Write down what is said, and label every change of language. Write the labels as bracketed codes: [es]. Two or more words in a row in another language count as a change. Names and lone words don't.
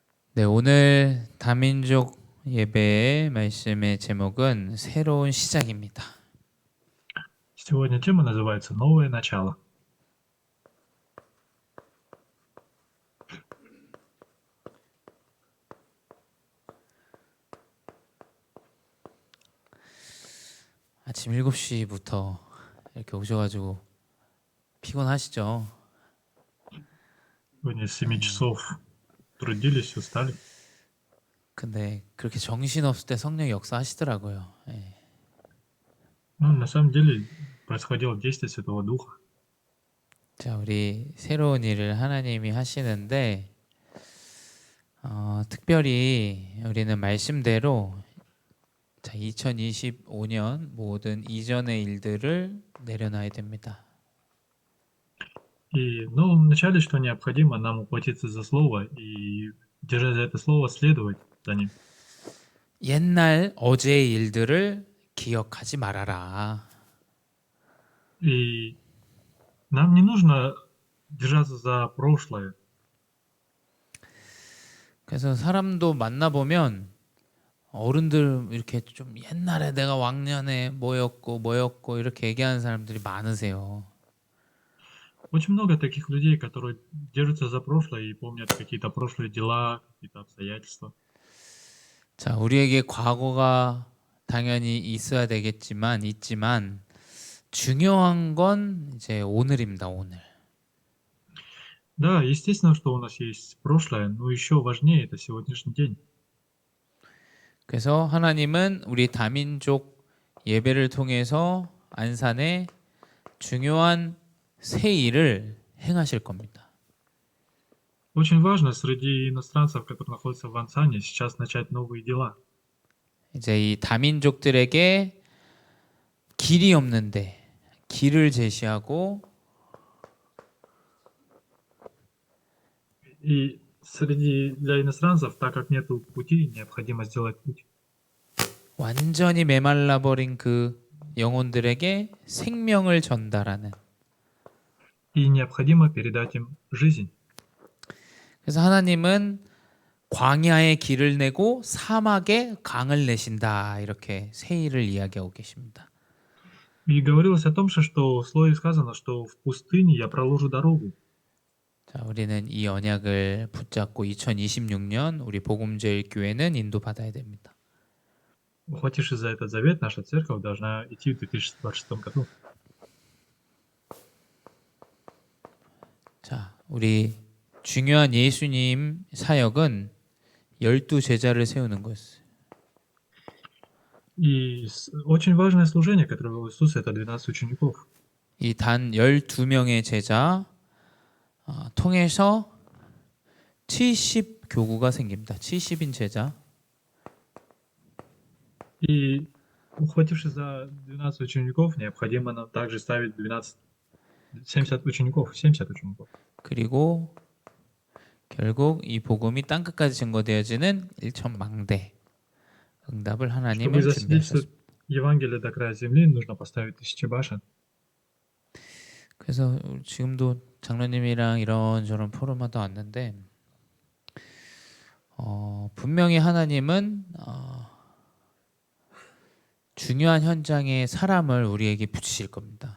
[ko] 네, 오늘 다민족 예배의 말씀의 제목은 새로운 시작입니다. [ru] Сегодня тема называется «Новое начало». [ko] 아침 7시부터 이렇게 오셔가지고 피곤하시죠? [ru] Сегодня с 7 часов трудились, устали. [ko] 근데 그렇게 정신없을 때 성령이 역사하시더라고요. 예. [ru] Ну, на самом деле происходило действие Святого Духа. [ko] 자, 우리 새로운 일을 하나님이 하시는데 특별히 우리는 말씀대로 2025년 모든 이전의 일들을 내려놔야 됩니다. [ru] И в новом начале, что необходимо, нам ухватиться за Слово и, держа за это Слово, следовать за ним. [ko] 옛날 어제의 일들을 기억하지 말아라. [ru] И нам не нужно держаться за прошлое. [ko] 그래서 사람도 만나보면 어른들 이렇게 좀 옛날에 내가 왕년에 뭐였고 이렇게 얘기하는 사람들이 많으세요. [ru] Очень много таких людей, которые держатся за прошлое и помнят какие-то прошлые дела, какие-то обстоятельства. [ko] 자, 우리에게 과거가 당연히 있지만 중요한 건 이제 오늘입니다, 오늘. [ru] Да, естественно, что у нас есть прошлое, но еще важнее это сегодняшний день. [ko] 그래서 하나님은 우리 다민족 예배를 통해서 안산에 중요한 새 일을 행하실 겁니다. [ru] Очень важно среди иностранцев, которые находятся в Ансане, сейчас начать новые дела. [ko] 이제 이 다민족들에게 길이 없는데 길을 제시하고 [ru] И для иностранцев, так как нету пути, необходимо сделать путь. [ko] 완전히 메말라 버린 그 영혼들에게 생명을 전달하는. [ru] И необходимо передать им жизнь. [ko] 그래서 하나님은 광야에 길을 내고 사막에 강을 내신다. 이렇게 새 일을 이야기하고 계십니다. [ru] И говорилось о том, что в слове сказано, что в пустыне я проложу дорогу. [ko] 자, 우리는 이 언약을 붙잡고 2026년 우리 복음제일 교회는 인도받아야 됩니다. [ru] Ухватившись за этот завет, наша церковь должна идти в 2026 году. [ko] 자, 우리 중요한 예수님 사역은 12제자를 세우는 것이었어요. [ru] И очень важное служение, которое вел Иисус, это 12 учеников. [ko] 이 단 12명의 제자 통해서 70교구가 생깁니다. 70인 제자. [ru] И ухватившись за 12 учеников, необходимо нам также ставить 70 учеников. [ko] 그리고 결국 이 복음이 땅끝까지 증거되어지는 일천망대 응답을 [ru] Чтобы [ko] 하나님은 [ru] засвидетельствовать [ko] 준비하셨습니다. [ru] Евангелие до края земли, нужно поставить 1000 башен. [ko] 그래서 지금도 장로님이랑 이런저런 포럼하다 왔는데 분명히 하나님은 중요한 현장에 사람을 우리에게 붙이실 겁니다.